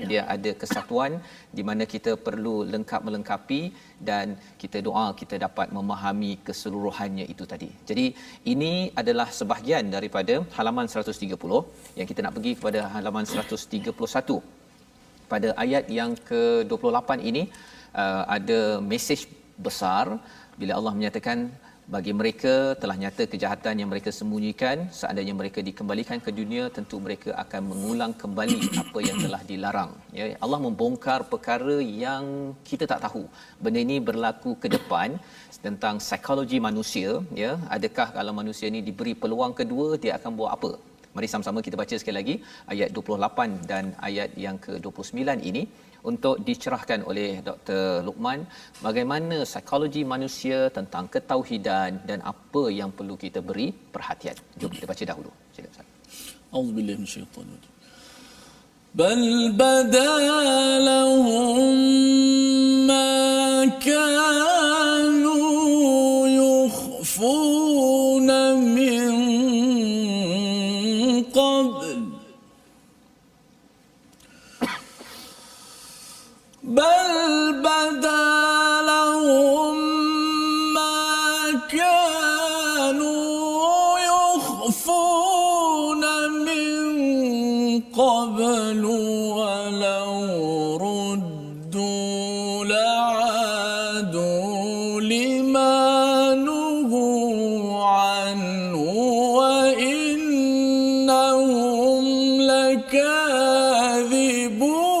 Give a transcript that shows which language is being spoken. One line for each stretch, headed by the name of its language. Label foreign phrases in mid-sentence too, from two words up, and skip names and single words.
Malay: Dia ada kesatuan di mana kita perlu melengkapi dan kita doa kita dapat memahami keseluruhannya itu tadi. Jadi ini adalah sebahagian daripada halaman 130 yang kita nak pergi kepada halaman 131. Pada ayat yang ke-28 ini ada mesej besar bila Allah menyatakan bagi mereka telah nyata kejahatan yang mereka sembunyikan, seandainya mereka dikembalikan ke dunia tentu mereka akan mengulang kembali apa yang telah dilarang ya. Allah membongkar perkara yang kita tak tahu. Benda ini berlaku ke depan tentang psikologi manusia ya. Adakah kalau manusia ni diberi peluang kedua dia akan buat apa? Mari sama-sama kita baca sekali lagi ayat 28 dan ayat yang ke-29 ini untuk dicerahkan oleh Dr. Luqman bagaimana psikologi manusia tentang ketauhidan dan apa yang perlu kita beri perhatian. Jom kita baca dahulu. Sila Ustaz.
Arabic: أعوذ بالله من الشيطان الرجيم. بل بدا لهم ما كانوا يخفون من قبل. بل بدا لهم ما كانوا يخفون من قبل ولو ردوا لعادوا لما نهوا عنه وإنهم لكاذبون.